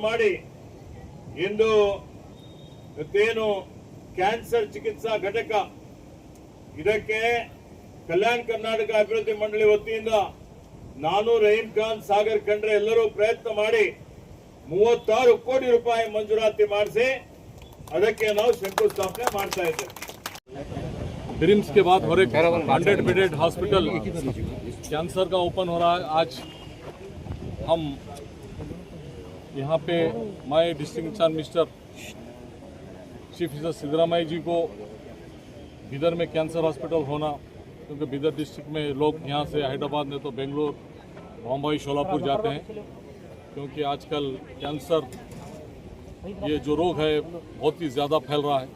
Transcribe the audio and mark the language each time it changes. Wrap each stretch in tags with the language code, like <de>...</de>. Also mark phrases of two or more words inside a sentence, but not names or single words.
<kn>ಮಾಡಿ ಇಂದು ಇವತ್ತೇನು ಕ್ಯಾನ್ಸರ್ ಚಿಕಿತ್ಸಾ ಘಟಕ ಇದಕ್ಕೆ ಕಲ್ಯಾಣ ಕರ್ನಾಟಕ ಅಭಿವೃದ್ಧಿ ಮಂಡಳಿ ವತಿಯಿಂದ ನಾನು ರಹೀಂ ಖಾನ್ ಸಾಗರ್ ಖಂಡ್ರೆ ಎಲ್ಲರೂ ಪ್ರಯತ್ನ ಮಾಡಿ 36 ಕೋಟಿ ರೂಪಾಯಿ ಮಂಜೂರಾತಿ ಮಾಡಿಸಿ ಅದಕ್ಕೆ ನಾವು ಶಂಕುಸ್ಥಾಪನೆ ಮಾಡ್ತಾ ಇದ್ದೇವೆ।</kn> <hi>ड्रीम्स के बाद और एक 100</hi> <en>bedded hospital cancer</en> <hi>का ओपन हो रहा है। आज हम यहाँ पे</hi> <en>my district incharge minister chief minister</en> <hi>सिद्धरामैया जी को बिदर में</hi> <en>cancer hospital</en> <hi>होना, क्योंकि बिदर डिस्ट्रिक्ट में लोग यहाँ से हैदराबाद में तो बेंगलोर बम्बई शोलापुर जाते हैं, क्योंकि आजकल कैंसर ये जो रोग है बहुत ही ज़्यादा फैल रहा है।</hi>